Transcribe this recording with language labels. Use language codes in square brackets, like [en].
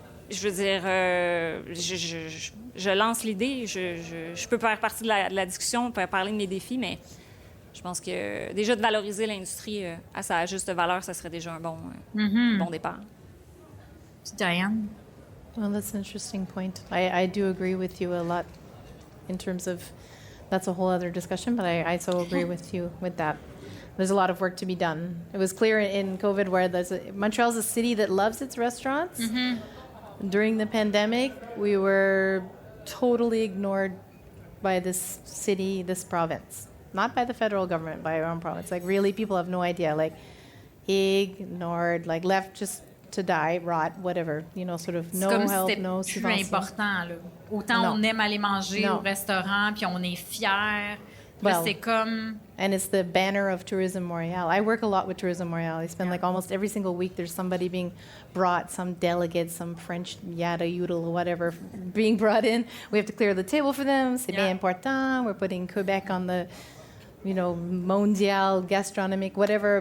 [fr] Je veux dire, je lance l'idée. Je peux faire partie de la discussion, parler de mes défis, mais je pense que déjà de valoriser l'industrie à sa juste valeur, ça serait déjà un bon départ. Diane? [en] Well, that's an interesting point. I do agree with you a lot in terms of that's a whole other discussion, but I so agree with you with that. There's a lot of work to be done. It was clear in COVID where Montreal's a city that loves its restaurants. During the pandemic, we were totally ignored by this city, this province. Not by the federal government, by our own province. Like, really, people have no idea. Like, ignored, like, left just to die, rot, whatever. You know, sort of no help, no subvention. [fr] C'est comme si c'était plus important, là. Autant on aime aller manger au restaurant, puis on est fiers. Well, c'est comme... [en] And it's the banner of Tourism Montréal. I work a lot with Tourism Montréal. I spend like almost every single week there's somebody being brought, some delegate, some French yada yodel or whatever being brought in. We have to clear the table for them. [fr] C'est bien important. [en] We're putting Quebec on the, mondial gastronomic, whatever.